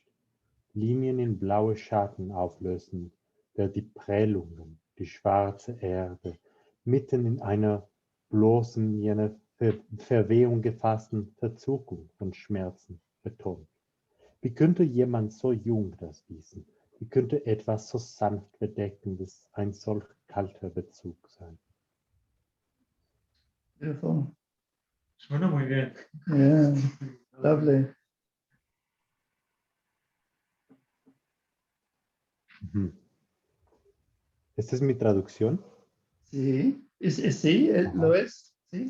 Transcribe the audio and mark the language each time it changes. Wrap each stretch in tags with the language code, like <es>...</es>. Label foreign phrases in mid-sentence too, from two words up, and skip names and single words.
<de>Linien in blaue Schatten auflösen, der die Prellungen, die schwarze Erde, mitten in einer bloßen, jener Verwehung gefassten Verzuckung von Schmerzen betont. Wie könnte jemand so jung das wissen? Wie könnte etwas so sanft Bedeckendes ein solch kalter Bezug sein?</de> <en>Beautiful.</en> <es>Suena muy bien.</es> <en>Yeah, lovely.</en> <es>¿Esta es mi traducción? Sí, sí, lo es, sí.</es>